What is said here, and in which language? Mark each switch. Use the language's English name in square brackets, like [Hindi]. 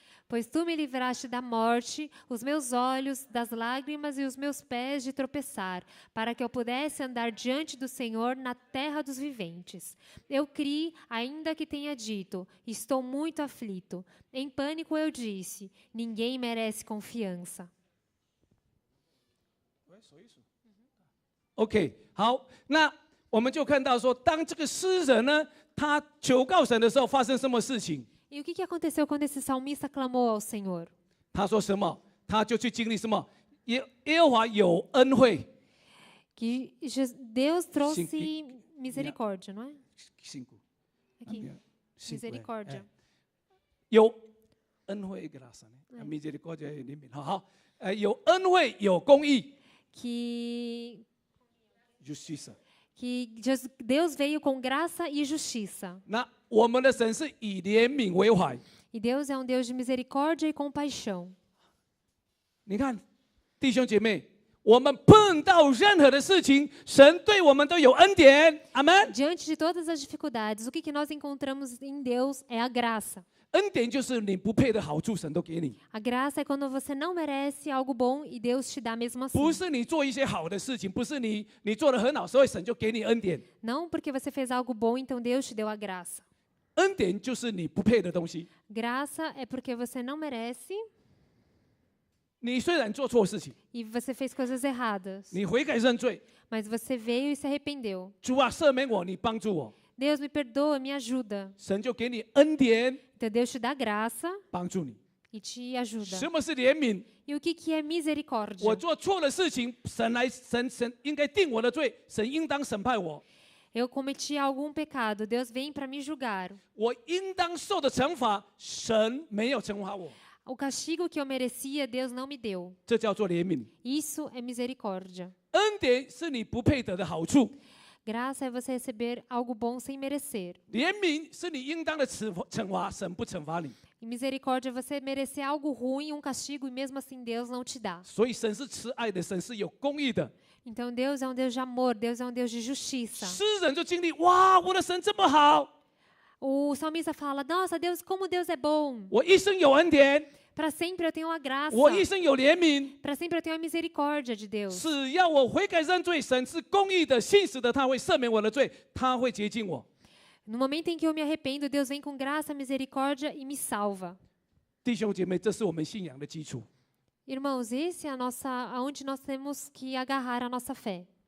[Portuguese] Pois tu me livraste da morte, os meus olhos das lágrimas e os meus pés de tropeçar, para que eu pudesse andar diante do Senhor na terra dos viventes. Eu criei, ainda que tenha dito, estou muito aflito. Em pânico eu disse, ninguém merece confiança. [Chinese] OK， 好，那我们就看到说，当这个诗人呢，他求告神的时候，发生什么事情？ [Portuguese] E o que aconteceu quando esse salmista clamou ao Senhor? [Chinese] 他说什么？他就去经历什么？耶和华有恩惠。 [Portuguese] Que Deus trouxe Sim, misericórdia, não é? 5. Aqui, misericórdia. [Chinese] 有恩惠 graça 呢 ，misericórdia 里面好，有恩惠，有公义。 [Portuguese] Que Justiça. Deus veio com graça e justiça. [Chinese] 那我们的神是以怜悯为怀。 [Portuguese] E Deus é um Deus de misericórdia e compaixão. [Chinese] 你看，弟兄姐妹，我们碰到任何的事情，神对我们都有恩典。阿门。 [Portuguese] Diante de todas as dificuldades, o que nós encontramos em Deus é a graça. [Chinese] 恩典就是你不配的好处，神都给你。 [Portuguese] A graça é quando você não merece algo bom e Deus te dá mesmo assim. [Chinese] 不是你做一些好的事情，不是你做得很好，所以神就给你恩典。 [Portuguese] Não porque você fez algo bom, então Deus te deu a graça. [Chinese] 恩典就是你不配的东西。 [Portuguese] Graça é porque você não merece [Chinese] 你虽然做错事情， [Portuguese] e você fez coisas erradas, [Chinese] 你悔改认罪， [Portuguese] mas você veio e se arrependeu. [Chinese] 主啊，赦免我，你帮助我， [Portuguese] Deus me perdoa, me ajuda. [Chinese] 神就给你恩典， [Portuguese] Então Deus te dá graça [Chinese] 帮助你。 [Portuguese] e te ajuda. [Chinese] 什么是怜悯？ [Portuguese] E o que é misericórdia? [Chinese] 我做错了事情，神应该定我的罪，神应当审判我。 [Portuguese] Eu cometi algum pecado, Deus vem para me julgar. [Chinese] 我应当受的惩罚，神没有惩罚我， [Portuguese] O castigo que eu merecia, Deus não me deu. [Chinese] 这叫做怜悯。 [Portuguese] Isso é misericórdia. [Chinese] 恩典是你不配得的好处， [Portuguese] Graça é você receber algo bom sem merecer. [Chinese] 怜悯是你应当的惩罚，神不惩罚你。 [Portuguese] E misericórdia é você merecer algo ruim, um castigo, e mesmo assim Deus não te dá. [Chinese] 所以神是慈爱的，神是有公义的。 [Portuguese] Então Deus é um Deus de amor, Deus é um Deus de justiça. [Chinese] 诗人就经历，哇，我的神这么好， [Portuguese] O salmista fala, nossa, Deus, como Deus é bom. [Chinese] 我一生有恩典， [Portuguese] Para sempre eu tenho a graça. [Chinese] 我一生有怜悯。 [Portuguese] Para sempre eu tenho a misericórdia de Deus. [Chinese] 只要我悔改认罪，神是公义的、信实的，他会赦免我的罪，他会洁净我。 [Portuguese] No momento em que eu me arrependo, Deus vem com graça, misericórdia e me salva. [Chinese] 弟兄姐妹，这是我们信仰的基础。 [Portuguese] Irmãos, esse é aonde nós temos que agarrar a nossa fé.